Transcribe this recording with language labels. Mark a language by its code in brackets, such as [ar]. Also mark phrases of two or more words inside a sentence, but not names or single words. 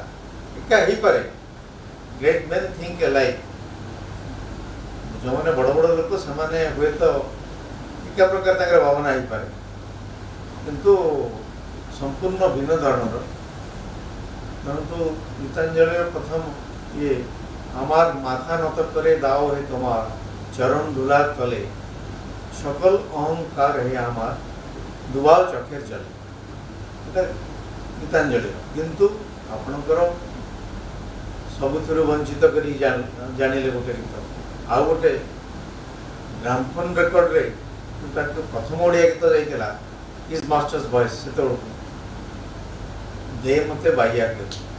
[or] ଏକା ହେଇପାରେ, [en] great men think alike. [or] ଯେଉଁମାନେ ବଡ଼ ବଡ଼ ଲୋକ ସେମାନେ ହୁଏତ ଏକା ପ୍ରକାର ତାଙ୍କର ଭାବନା ହେଇପାରେ, କିନ୍ତୁ ସମ୍ପୂର୍ଣ୍ଣ ଭିନ୍ନ ଧରଣର। ଧରନ୍ତୁ ଗୀତାଞ୍ଜଳିର ପ୍ରଥମ ଇଏ [bn] আমার মাথা নত করে দাও হে তোমার চরণ ধুলা তলে সকল অহংকার হে আমার দুবাল চোখের জলে। এটা গীতাঞ্জলি। [or] কিন্তু ଆପଣଙ୍କର ସବୁଥିରୁ ବଞ୍ଚିତ କରି ଜାଣିଲେ ଗୋଟେ ଗୀତ। ଆଉ ଗୋଟେ ଗ୍ରାମଫୋନ୍ ରେକର୍ଡରେ ତାକୁ ପ୍ରଥମ ଓଡ଼ିଆ ଗୀତ ଯାଇଥିଲା ଇଜ୍ ମାଷ୍ଟର୍ସ ଭଏସ୍, ସେତେବେଳକୁ ଦେ ମତେ ବାଇଆ କରି।